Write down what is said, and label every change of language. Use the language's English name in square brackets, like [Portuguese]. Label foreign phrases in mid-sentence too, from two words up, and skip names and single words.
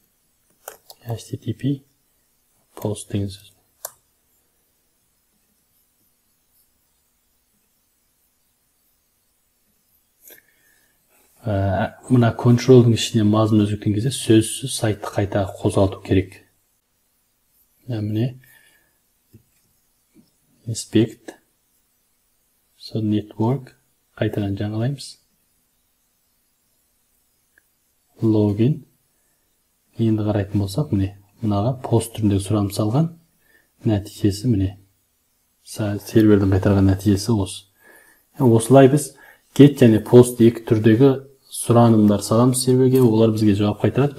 [Kazakh] HTTP пост деген сөз. Мына контролдың ішіне мазмұн өзгерткен кезде сөзсіз сайтты қайта қозғалту керек. Міне [English] inspect, so network [Kazakh] қайтадан жаңалаймыз. Login. Енді қарайтын болсақ, міне мынаға пост түріндегі сұраным салған нәтижесі міне. Сервердің қайтарған нәтижесі осы. Осылай біз get және post екі түрдегі сұранымдар саламыз серверге, олар бізге жауап қайтарады.